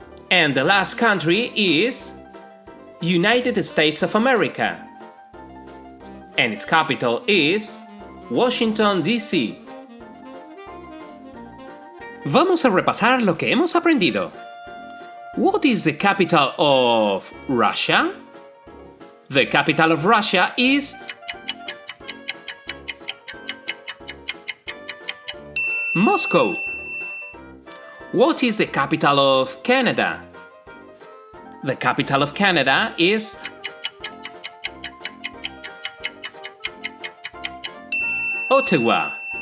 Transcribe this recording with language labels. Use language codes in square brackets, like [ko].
[en] And the last country is United States of America, and its capital is Washington, D.C. [es] Vamos a repasar lo que hemos aprendido. [en] What is the capital of Russia? The capital of Russia is Moscow. What is the capital of Canada? The capital of Canada is Ottawa.